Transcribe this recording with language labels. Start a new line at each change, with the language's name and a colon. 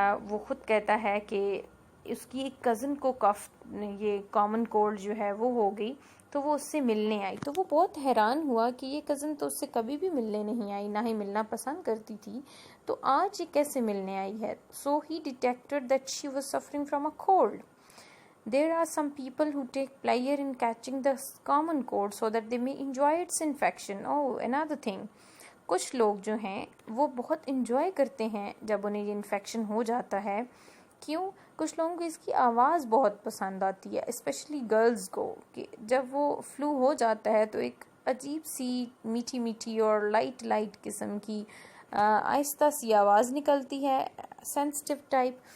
Urdu: وہ خود کہتا ہے کہ اس کی ایک کزن کو کف، یہ کامن کولڈ جو ہے وہ ہو گئی، تو وہ اس سے ملنے آئی. تو وہ بہت حیران ہوا کہ یہ کزن تو اس سے کبھی بھی ملنے نہیں آئی، نہ ہی ملنا پسند کرتی تھی، تو آج یہ کیسے ملنے آئی ہے.
English: So he detected that she was suffering from a cold. There are some people who take pleasure in catching the common cold so that they may enjoy its infection. Oh, another thing.
Urdu: کچھ لوگ جو ہیں وہ بہت انجوائے کرتے ہیں جب انہیں یہ انفیکشن ہو جاتا ہے. کیوں؟ کچھ لوگوں کو اس کی آواز بہت پسند آتی ہے، اسپیشلی گرلز کو، کہ جب وہ فلو ہو جاتا ہے تو ایک عجیب سی میٹھی میٹھی اور لائٹ لائٹ قسم کی آہستہ سی آواز نکلتی ہے، سینسٹیو ٹائپ.